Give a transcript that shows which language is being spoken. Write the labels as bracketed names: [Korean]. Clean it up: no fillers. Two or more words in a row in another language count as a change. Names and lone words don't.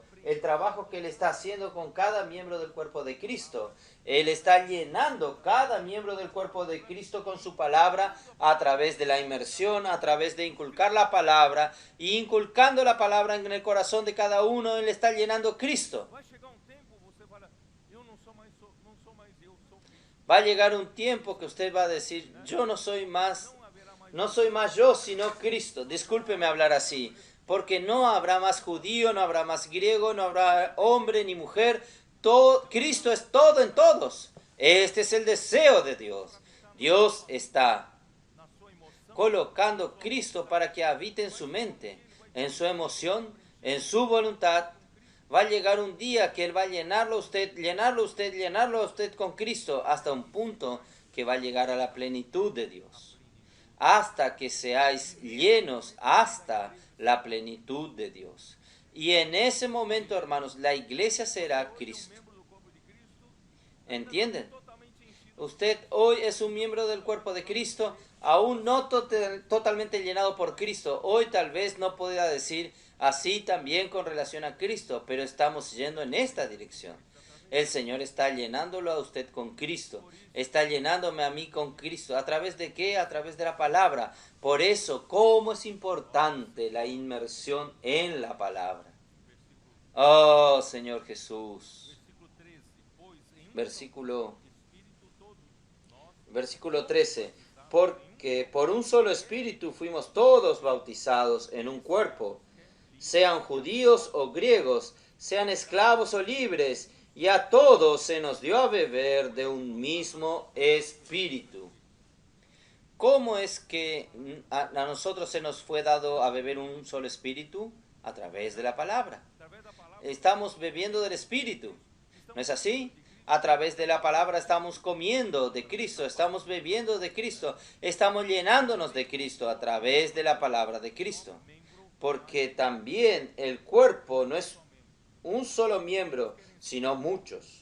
[Spanish] El trabajo que Él está haciendo con cada miembro del cuerpo de Cristo. Él está llenando cada miembro del cuerpo de Cristo con su palabra a través de la inmersión, a través de inculcar la palabra, y inculcando la palabra en el corazón de cada uno, Él está llenando Cristo. [Portuguese] Vai chegar um tempo, você fala, eu não sou mais eu, sou Cristo. [Spanish] Va a llegar un tiempo que usted va a decir, yo no soy más, [Portuguese] Não haverá mais [Spanish] no soy más yo, sino Cristo. Discúlpeme hablar así, porque no habrá más judío, no habrá más griego, no habrá hombre ni mujer. Cristo es todo en todos. Este es el deseo de Dios. Dios está [Portuguese] na sua emoção, [Spanish] colocando Cristo para que habite en su mente, en su emoción, en su voluntad. Va a llegar un día que Él va a llenarlo a usted con Cristo hasta un punto que va a llegar a la plenitud de Dios. Hasta que seáis llenos hasta la plenitud de Dios. Y en ese momento, hermanos, la iglesia será Cristo. [Portuguese] membro do corpo de Cristo, [Spanish] ¿Entienden? [Portuguese] totalmente enchido. [Spanish] Usted hoy es un miembro del cuerpo de Cristo, aún no totalmente llenado por Cristo. Hoy tal vez no pueda decir así también con relación a Cristo, pero estamos yendo en esta dirección. El Señor está llenándolo a usted con Cristo. Está llenándome a mí con Cristo. ¿A través de qué? A través de la palabra. Por eso, ¿cómo es importante la inmersión en la palabra? Oh, Señor Jesús. Versículo 13, [Portuguese] pois em um [Spanish] Versículo [Portuguese] Espírito todos nós [Spanish] Versículo 13. Porque por un solo espíritu fuimos todos bautizados en un cuerpo, sean judíos o griegos, sean esclavos o libres, y a todos se nos dio a beber de un mismo espíritu. ¿Cómo es que a nosotros se nos fue dado a beber un solo espíritu? A través de la palabra. [Portuguese] através da palavra, [Spanish] Estamos bebiendo del espíritu. ¿No es así? A través de la palabra estamos comiendo de Cristo, estamos bebiendo de Cristo, estamos llenándonos de Cristo a través de la palabra de Cristo. Porque también el cuerpo no es un solo miembro, sino muchos.